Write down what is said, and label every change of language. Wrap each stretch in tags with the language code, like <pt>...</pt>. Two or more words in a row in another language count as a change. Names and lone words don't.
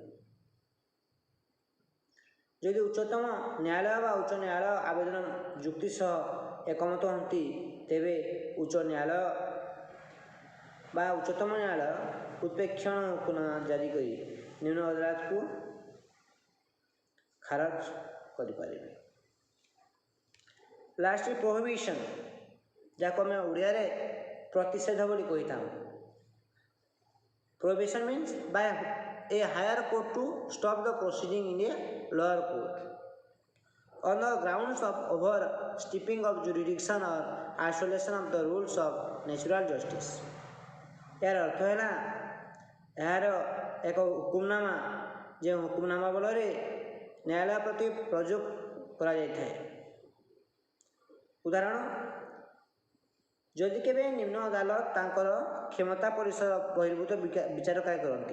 <or>ଯଦି ଉଚ୍ଚତମ ନ୍ୟାୟାଳୟ ବା ଉଚ୍ଚ ନ୍ୟାୟାଳୟ ଆବେଦନ ଯୁକ୍ତି ସହ ଏକମତ ହୁଅନ୍ତି ତେବେ ଉଚ୍ଚ ନ୍ୟାୟାଳୟ ବା ଉଚ୍ଚତମ ନ୍ୟାୟାଳୟ ଉତ୍ପ୍ରେକ୍ଷଣ ହୁକୁମନାମା ଜାରି କରି ନିମ୍ନ ଅଦାଲତକୁ ଖାରଜ କରିପାରିବେ।</or> <en>last prohibition,</en> <or>ଯାହାକୁ ଆମେ ଓଡ଼ିଆରେ ପ୍ରତିଷେଧ ବୋଲି କହିଥାଉ।</or> <en>prohibition means by a higher court to stop the proceeding in a lower court on the grounds of overstepping of jurisdiction or isolation of the rules of natural justice।</en> <or>ଏହାର ଅର୍ଥ ହେଲା ଏହାର ଏକ ହୁକୁମନାମା ଯେଉଁ ହୁକୁମନାମା ବଳରେ ନ୍ୟାୟାଳୟ ପ୍ରତି ପ୍ରଯୋଗ କରାଯାଇଥାଏ। ଉଦାହରଣ, ଯଦି କେବେ ନିମ୍ନ ଅଦାଲତ ତାଙ୍କର କ୍ଷମତା ପରିସର ବହିର୍ଭୂତ ବିଚାର କାର୍ଯ୍ୟ କରନ୍ତି।</or>